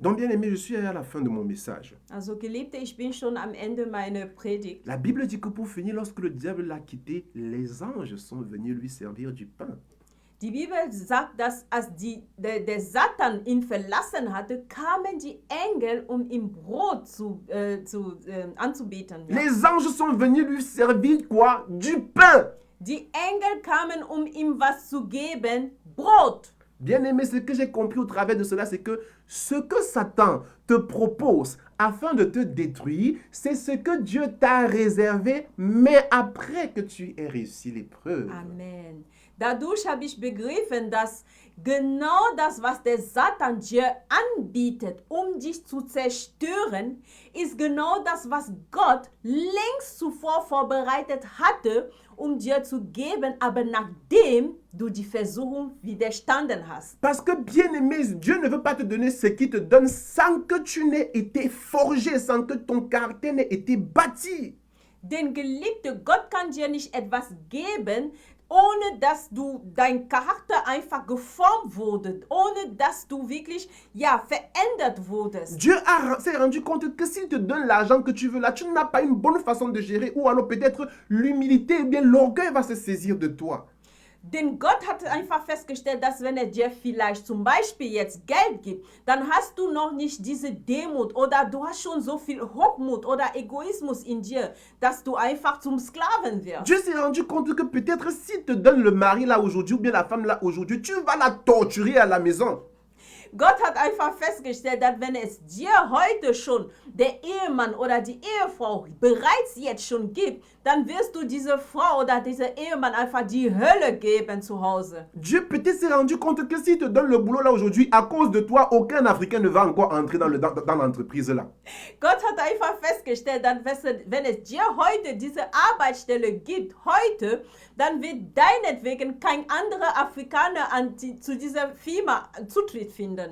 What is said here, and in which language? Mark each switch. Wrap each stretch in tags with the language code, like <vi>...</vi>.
<fr>Donc, bien aimé, je suis à la fin de mon message.</fr> <de>Also, Geliebte, ich bin schon am Ende meiner Predigt.</de> <fr>La Bible dit que pour finir, lorsque le diable l'a quitté, les anges sont venus lui servir du pain.</fr> <de>Die Bibel sagt, dass als der Satan ihn verlassen hatte, kamen die Engel, um ihm Brot anzubieten. Ja.</de> <fr>Les anges sont venus lui servir quoi? Du pain.</fr> <de>Die Engel kamen, um ihm was zu geben, Brot.</de> <fr>Bien-aimé, ce que j'ai compris au travers de cela, c'est que ce que Satan te propose afin de te détruire, c'est ce que Dieu t'a réservé, mais après que tu aies réussi l'épreuve. Amen.</fr> <de>Dadurch habe ich begriffen, dass genau das, was der Satan dir anbietet, um dich zu zerstören, ist genau das, was Gott längst zuvor vorbereitet hatte, um dir zu geben, aber nachdem du die Versuchung widerstanden hast.</de> <fr>Parce que, bien-aimé, Dieu ne veut pas te donner ce qu'il te donne sans que tu n'aies été forgé, sans que ton caractère n'ait été bâti.</fr> <de>Denn Geliebte, Gott kann dir nicht etwas geben, ohne dass dein Charakter einfach geformt wurde, ohne dass du wirklich verändert wurdest.</de> <fr>Dieu s'est rendu compte que s'il te donne l'argent que tu veux là, tu n'as pas une bonne façon de gérer, ou alors peut-être l'humilité, ou bien l'orgueil va se saisir de toi.</fr> <de>Denn Gott hat einfach festgestellt, dass wenn er dir vielleicht zum Beispiel jetzt Geld gibt, dann hast du noch nicht diese Demut oder du hast schon so viel Hochmut oder Egoismus in dir, dass du einfach zum Sklaven wirst.</de> <fr>Dieu s'est rendu compte que peut-être s'il te donne le mari là aujourd'hui ou bien la femme là aujourd'hui, tu vas la torturer à la maison.</fr> <de>Gott hat einfach festgestellt, dass wenn es dir heute schon der Ehemann oder die Ehefrau bereits jetzt schon gibt, dann wirst du diese Frau oder dieser Ehemann einfach die Hölle geben zu Hause.</de> <fr>Dieu peut-être s'est rendu compte que s'il te donne le boulot là aujourd'hui, à cause de toi, aucun Africain ne va encore entrer dans l'entreprise là.</fr> <de>Gott hat einfach festgestellt, dass wenn es dir heute diese Arbeitsstelle gibt, heute, dann wird deinetwegen kein anderer Afrikaner zu dieser Firma Zutritt finden.</de>